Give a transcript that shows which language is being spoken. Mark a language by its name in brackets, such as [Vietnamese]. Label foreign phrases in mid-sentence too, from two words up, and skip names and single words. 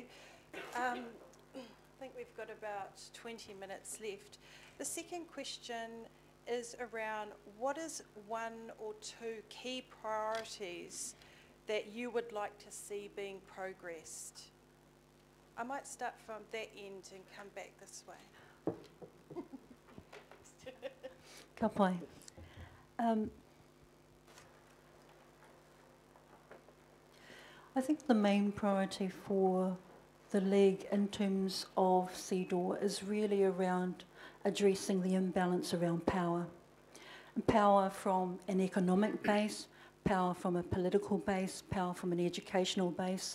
[English] I think we've got about 20 minutes left. The second question is around what is one or two key priorities that you would like to see being progressed? I might start from that end and come back this way. [Māori] Ka pai. [English] I think the main priority for the League in terms of CEDAW is really around addressing the imbalance around power. Power from an economic base, power from a political base, power from an educational base.